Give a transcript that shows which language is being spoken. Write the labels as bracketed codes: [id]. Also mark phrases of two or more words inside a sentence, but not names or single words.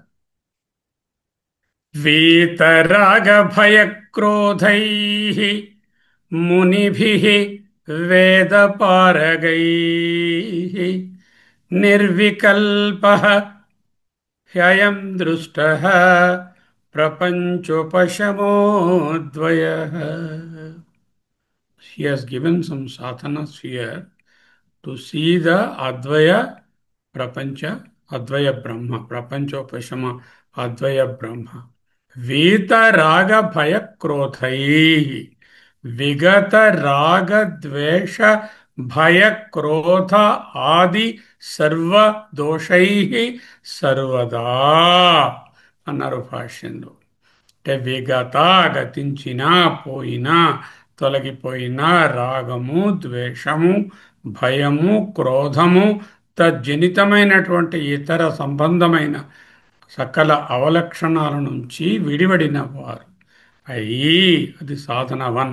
[sa] వీతరాగ భయక్రోధైః మునిభిః వేదపారగైః నిర్వికల్పః హ్యయం దృష్టః ప్రపంచోపశమోద్వయః. [en] He has given some sadhanas here to see the [sa] अद्वय प्रपञ्च, अद्वय ब्रह्म, प्रपञ्चोपशम, अद्वय ब्रह्म. वीत राग भय क्रोधैः, विगत राग द्वेष भय क्रोध आदि सर्व दोषैः सर्वदा [te] అన్నారు భాష్యంలో. అంటే విగత గతించిన, పోయినా, తొలగిపోయిన రాగము, ద్వేషము, భయము, క్రోధము తజ్జనితమైనటువంటి ఇతర సంబంధమైన సకల అవలక్షణాల నుంచి విడివడిన వారు అయ్యి, అది సాధన 1.